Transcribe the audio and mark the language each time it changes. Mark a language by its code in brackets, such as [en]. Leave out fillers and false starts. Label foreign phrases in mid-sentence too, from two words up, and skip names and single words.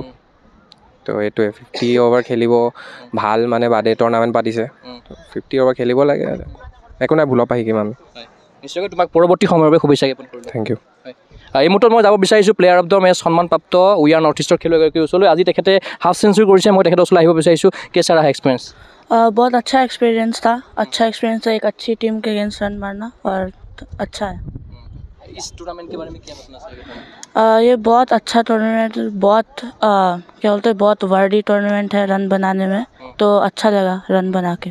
[as] তো এইটোৱে 50 অভাৰ খেলিব ভাল, মানে বাদে টুৰ্ণামেণ্ট পাতিছে, 50 অভাৰ খেলিব লাগে। একো নাই, ভুলৰ পৰা শিকিম আমি। নিশ্চয়কৈ তোমাক পৰৱৰ্তী সময়ৰ বাবে শুভেচ্ছা জ্ঞাপন কৰিলোঁ। [en] thank you. [as] এই মুহূৰ্তত মই যাব বিচাৰিছোঁ [en] player of the match [as] সন্মানপ্ৰাপ্ত উই আৰ নৰ্থ ইষ্টৰ খেলুৱৈগৰাকীৰ ওচৰলৈ। আজি তেখেতে হাফ চেঞ্চুৰী কৰিছে, মই তেখেতৰ ওচৰলৈ আহিব বিচাৰিছোঁ। [hi] कैसा रहा एक्सपीरियंस? बहुत अच्छा एक्सपीरियंस था। अच्छा एक्सपीरियंस है एक अच्छी टीम के अगेंस्ट रन मारना, और अच्छा है। इस टूर्नामेंट के बारे में क्या बताना चाहिए? ये बहुत अच्छा टूर्नामेंट, बहुत क्या बोलते हैं, बहुत वर्डी टूर्नामेंट है रन बनाने में, तो अच्छा लगा रन बना के।